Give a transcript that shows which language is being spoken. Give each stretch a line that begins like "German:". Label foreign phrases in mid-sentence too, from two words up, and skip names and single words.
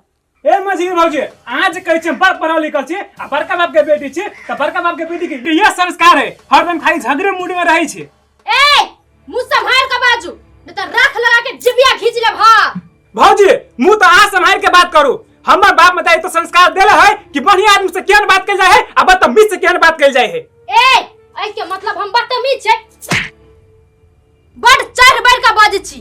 Maithili: ए मझी भौजी आज कहै छै बड़ पढ़ल लिखल छी आ बड़का बाप के बेटी छी, त बड़का बाप के बेटी के ये संस्कार है, हरदम खाली झगड़े मूड में रहै छै। ए मुंह संभाल के बाजू, नहीं तो रख लगा के जिबिया खींच ले भा। भौजी मुंह तो आ संभाल के बात करू। हमर बाप बताई तो संस्कार देले है कि बढ़िया आदमी से केहन बात कइल जाय है आ बदतमीज से केहन बात कइल जाय है। ए ऐ के मतलब हम बदतमीज छै। बड़ चढ़ बढ़ के बाजै छी।